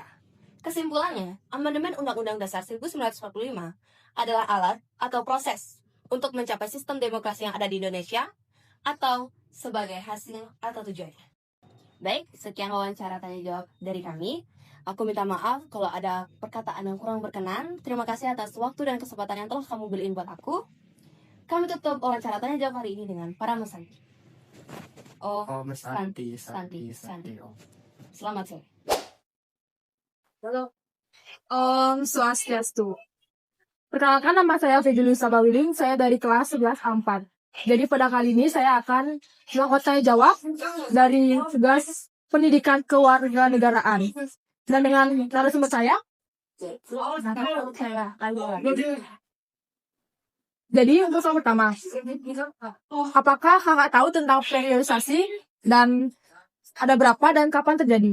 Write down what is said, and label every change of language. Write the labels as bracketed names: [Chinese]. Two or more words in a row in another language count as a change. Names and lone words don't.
[Indonesian] Kesimpulannya, amandemen Undang-Undang Dasar 1945 adalah alat atau proses untuk mencapai sistem demokrasi yang ada di Indonesia atau sebagai hasil atau tujuannya. Baik, sekian wawancara tanya jawab dari kami. Aku minta maaf kalau ada perkataan yang kurang berkenan. Terima kasih atas waktu dan kesempatan yang telah kamu beliin buat aku. Kami tutup wawancara tanya jawab hari ini dengan para Mesanti. Santi. Selamat sore. Halo. Swastiastu. Perkenalkan, nama saya Fidelusa Bawiling, saya dari kelas 11 A4. Jadi pada kali ini saya akan melakukan tanya jawab dari tugas pendidikan kewarganegaraan. Dan dengan narasumber saya, jadi untuk soal pertama, apakah kakak tahu tentang periodisasi dan ada berapa dan kapan terjadi?